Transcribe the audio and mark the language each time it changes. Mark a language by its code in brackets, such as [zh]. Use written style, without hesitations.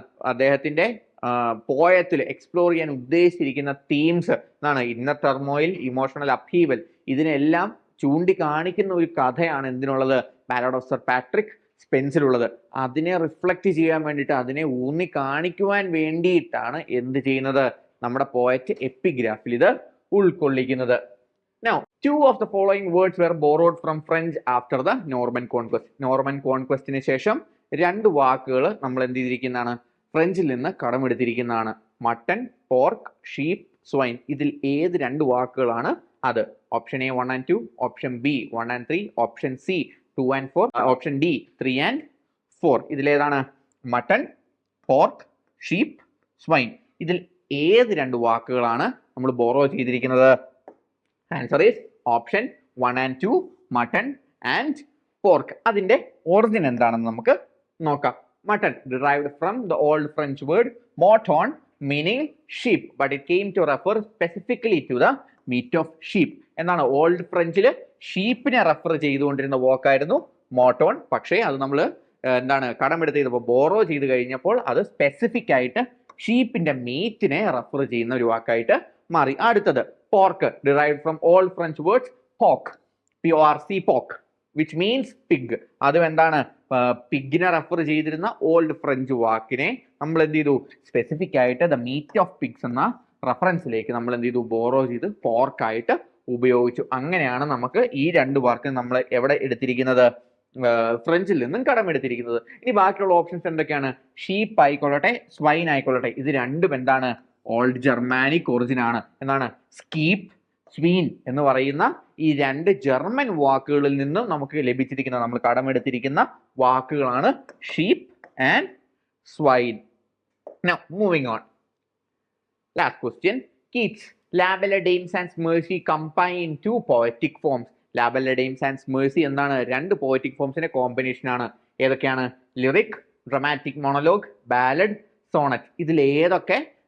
[ml] അദ്ദേഹത്തിന്റെ പോയത്തിൽ എക്സ്പ്ലോർ ചെയ്യാൻ ഉദ്ദേശിച്ചിരിക്കുന്ന തീംസ് എന്നാണ് ഇന്നർ ടെർമോയിൽ, ഇമോഷണൽ അപ്ഹീവൽ. ഇതിനെല്ലാം ചൂണ്ടിക്കാണിക്കുന്ന ഒരു കഥയാണ് എന്തിനുള്ളത്? Ballad of sir Patrick സ്പെൻസിലുള്ളത്. അതിനെ റിഫ്ലക്ട് ചെയ്യാൻ വേണ്ടിയിട്ട്, അതിനെ ഊന്നി കാണിക്കുവാൻ വേണ്ടിയിട്ടാണ് എന്ത് ചെയ്യുന്നത്? നമ്മുടെ പോയറ്റ് എപ്പിഗ്രാഫിൽ ഇത് ഉൾക്കൊള്ളിക്കുന്നത്. [en] Now, two of the following words were borrowed from French after the Norman Conquest. [ml] Norman കോൺക്വസ്റ്റിന് ശേഷം രണ്ട് വാക്കുകൾ നമ്മൾ എന്ത് ചെയ്തിരിക്കുന്നതാണ്? ഫ്രഞ്ചിൽ നിന്ന് കടമെടുത്തിരിക്കുന്നതാണ്. Mutton, pork, sheep, swine. ഇതിൽ ഏത് രണ്ട് വാക്കുകളാണ് അത്? Option A 1 and 2, option B 1 and 3, option C 2 and 4, option D 3 and 4. ഇതിലേതാണ്? Mutton, pork, sheep, swine. ഇതിൽ ഏത് രണ്ട് വാക്കുകളാണ് നമ്മൾ ബോറോ ചെയ്തിരിക്കുന്നത്? [en] Answer is option 1 and 2, mutton and pork. [ml] അതിന്റെ ഒറിജിൻ എന്താണെന്ന് നമുക്ക് നോക്കാം. [en] Mutton derived from the old French word mouton meaning sheep, but it came to refer specifically to the meat of sheep. [ml] എന്നാണ് ഓൾഡ് ഫ്രഞ്ചിൽ ഷീപ്പിനെ റെഫർ ചെയ്തുകൊണ്ടിരുന്ന വാക്കായിരുന്നു മോട്ടോൺ. പക്ഷേ അത് നമ്മൾ കടമെടുത്ത് ചെയ്തപ്പോൾ, ബോറോ ചെയ്ത് കഴിഞ്ഞപ്പോൾ അത് സ്പെസിഫിക് ആയിട്ട് ഷീപ്പിന്റെ മീറ്റിനെ റെഫർ ചെയ്യുന്ന ഒരു വാക്കായിട്ട് മാറി. അടുത്തത് [en] Pork derived from old French words pork, porc, pork, which means pig. [ml] അതും പിഗിനെ റെഫർ ചെയ്തിരുന്ന ഓൾഡ് ഫ്രഞ്ച് വാക്കിനെ നമ്മൾ എന്ത് ചെയ്തു? സ്പെസിഫിക് ആയിട്ട് [en] the meat of pigs [ml] എന്ന റെഫറൻസിലേക്ക് നമ്മൾ എന്ത് ചെയ്തു? ബോറോ ചെയ്ത് പോർക്കായിട്ട് ഉപയോഗിച്ചു. അങ്ങനെയാണ് നമുക്ക് ഈ രണ്ട് വാക്ക് നമ്മൾ എവിടെ എടുത്തിരിക്കുന്നത്? ഫ്രഞ്ചിൽ നിന്നും കടമെടുത്തിരിക്കുന്നത്. ഇനി ബാക്കിയുള്ള ഓപ്ഷൻസ് എന്തൊക്കെയാണ്? ഷീപ്പ് ആയിക്കൊള്ളട്ടെ, സ്വൈൻ ആയിക്കൊള്ളട്ടെ, ഇത് രണ്ടും ഓൾഡ് ജർമാനിക് ഒറിജിൻ ആണ്. സ്കീപ്പ്, സ്വീൻ എന്ന് പറയുന്ന ഈ രണ്ട് ജർമ്മൻ വാക്കുകളിൽ നിന്നും നമുക്ക് ലഭിച്ചിരിക്കുന്ന, നമ്മൾ കടമെടുത്തിരിക്കുന്ന വാക്കുകളാണ് sheep and swine. [en] Now moving on. Last question. Keats, La Belle Dame sans Mercy combine in two poetic forms. [ml] La Belle Dame sans Mercy രണ്ട് പോയറ്റിക് ഫോംസിന്റെ കോമ്പിനേഷൻ ആണ്. ഏതൊക്കെയാണ്? Lyric, dramatic monologue, ballad, Sonet. ഇതിൽ ഏതൊക്കെ